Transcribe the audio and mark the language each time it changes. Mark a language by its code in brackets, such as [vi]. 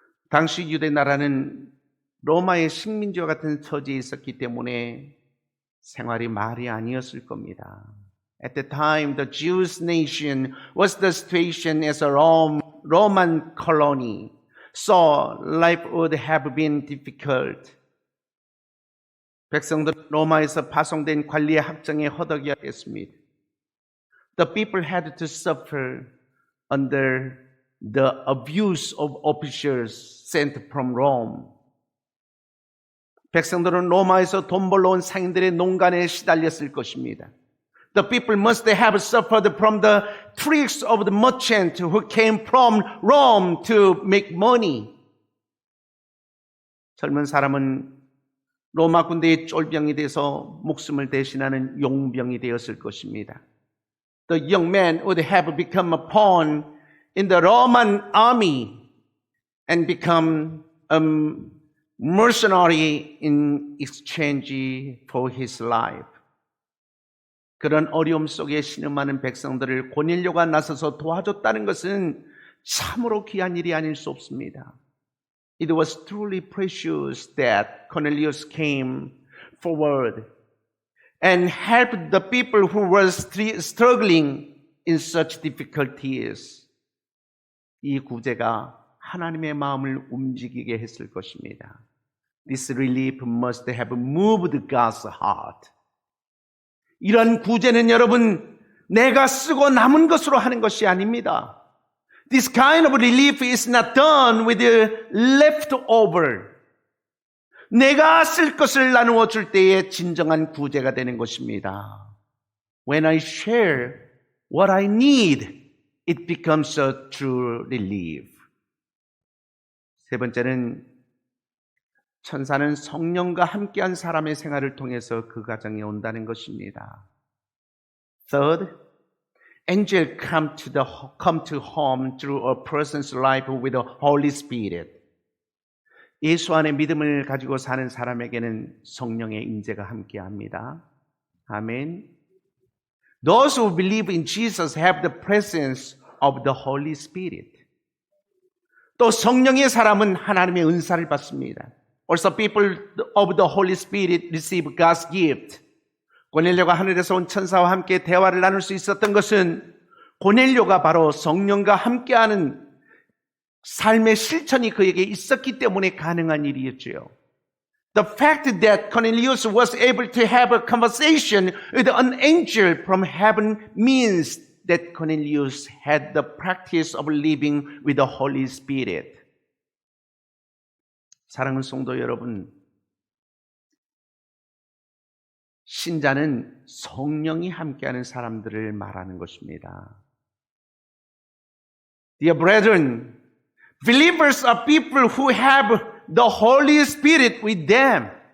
[ko] 당시 유대 나라는 로마의 식민지와 같은 처지에 있었기 때문에 생활이 말이 아니었을 겁니다. [en] At the time, the Jewish nation was the situation as a Roman colony, so life would have been difficult. [ko] 백성들은 로마에서 파송된 관리의 학정에 허덕여야 했습니다. [en] The people had to suffer under the abuse of officials sent from Rome. [ko] 백성들은 로마에서 돈 벌러 온 상인들의 농간에 시달렸을 것입니다. [en] The people must have suffered from the tricks of the merchant who came from Rome to make money. [ko] 젊은 사람은 로마 군대의 쫄병이 돼서 목숨을 대신하는 용병이 되었을 것입니다. [en] The young man would have become a pawn in the Roman army and become a mercenary in exchange for his life. [ko] 그런 어려움 속에 신음하는 백성들을 고넬료가 나서서 도와줬다는 것은 참으로 귀한 일이 아닐 수 없습니다. [en] It was truly precious that Cornelius came forward and helped the people who were struggling in such difficulties. [ko] 이 구제가 하나님의 마음을 움직이게 했을 것입니다. [en] This relief must have moved God's heart. [ko] 이런 구제는 여러분, 내가 쓰고 남은 것으로 하는 것이 아닙니다. [en] This kind of relief is not done with the leftover. [ko] 내가 쓸 것을 나누어 줄 때에 진정한 구제가 되는 것입니다. [en] When I share what I need, it becomes a true relief. [ko] 세 번째는 천사는 성령과 함께한 사람의 생활을 통해서 그 가정에 온다는 것입니다. [en] Third, angels come to home through a person's life with the Holy Spirit. [ko] 예수 안에 믿음을 가지고 사는 사람에게는 성령의 임재가 함께합니다. 아멘. [en] Those who believe in Jesus have the presence of the Holy Spirit. [ko] 또 성령의 사람은 하나님의 은사를 받습니다. [en] Also people of the Holy Spirit receive God's gift. [ko] 고넬료가 하늘에서 온 천사와 함께 대화를 나눌 수 있었던 것은 고넬료가 바로 성령과 함께하는 삶의 실천이 그에게 있었기 때문에 가능한 일이었죠. [en] The fact that Cornelius was able to have a conversation with an angel from heaven means that Cornelius had the practice of living with the Holy Spirit. [ko] 사랑하는 성도 여러분, 신자는 성령이 함께하는 사람들을 말하는 것입니다. [en] Dear brethren, believers are people who have the Holy Spirit with them.